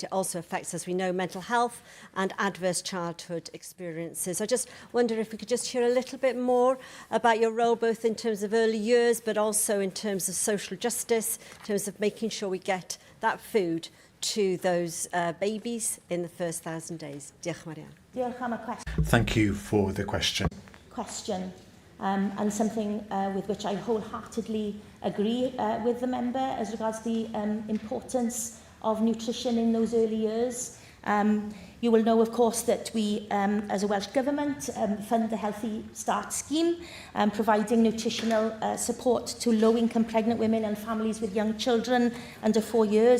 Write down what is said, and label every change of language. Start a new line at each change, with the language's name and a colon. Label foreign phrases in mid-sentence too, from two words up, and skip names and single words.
English: It also affects, as we know, mental health and adverse childhood experiences. I just wonder if we could just hear a little bit more about your role, both in terms of early years, but also in terms of social justice, in terms of making sure we get that food to those babies in the first 1,000 days.
Welsh: Diolch, Marianne. Diolch am y
English: Thank you for the question. And something with which I wholeheartedly agree with the member as regards the importance of nutrition in those early years. You will know, of course, that we, as a Welsh Government, fund the Healthy Start scheme, providing nutritional support to low-income pregnant women and families with young children under 4 years.